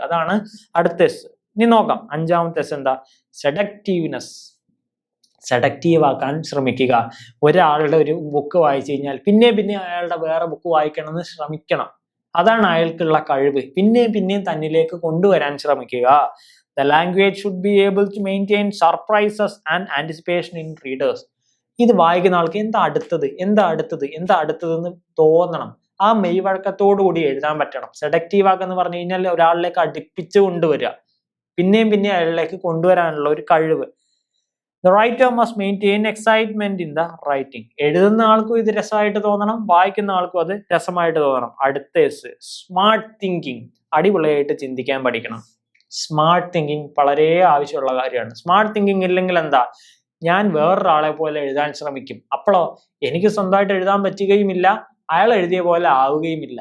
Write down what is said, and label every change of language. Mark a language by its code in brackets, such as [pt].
[ml] അതാണ് അടുത്ത എസ്. ഇനി നോക്കാം 5ാമത്തെ എസ് എന്താ? സെഡക്റ്റീവ്നെസ്. സെഡക്റ്റീവ് ആക്കാൻ ശ്രമിക്കുക. ഒരാളുടെ ഒരു ബുക്ക് വായിച്ചു കഴിഞ്ഞാൽ പിന്നെ അയാളുടെ വേറെ ബുക്ക് വായിക്കണമെന്ന് ശ്രമിക്കണം. അതാണ് അയാൾക്കുള്ള കഴിവ്. പിന്നെയും തന്നിലേക്ക് കൊണ്ടുവരാൻ ശ്രമിക്കുക. [en] The language should be able to maintain surprises and anticipation in readers. [ml] ഇത് വായിക്കുന്ന ആൾക്ക് എന്താ അടുത്തത് എന്ന് തോന്നണം. ആ മെയ്വഴക്കത്തോടു കൂടി എഴുതാൻ പറ്റണം. സെഡക്റ്റീവ് ആക്കെന്ന് പറഞ്ഞു കഴിഞ്ഞാൽ ഒരാളിലേക്ക് അടുപ്പിച്ച് കൊണ്ടുവരിക, പിന്നെയും അയാളിലേക്ക് കൊണ്ടുവരാനുള്ള ഒരു കഴിവ്. [en] The writer must maintain excitement in the writing. [ml] എഴുതുന്ന ആൾക്കും ഇത് രസമായിട്ട് തോന്നണം, വായിക്കുന്ന ആൾക്കും അത് രസമായിട്ട് തോന്നണം. അടുത്ത സ്മാർട്ട് തിങ്കിങ്. അടിപൊളിയായിട്ട് ചിന്തിക്കാൻ പഠിക്കണം. സ്മാർട്ട് തിങ്കിങ് വളരെ ആവശ്യമുള്ള കാര്യമാണ്. സ്മാർട്ട് തിങ്കിങ് ഇല്ലെങ്കിൽ എന്താ? ഞാൻ വേറൊരാളെ പോലെ എഴുതാൻ ശ്രമിക്കും, അപ്പോഴോ എനിക്ക് സ്വന്തമായിട്ട് എഴുതാൻ പറ്റുകയുമില്ല, അയാൾ എഴുതിയ പോലെ ആവുകയുമില്ല.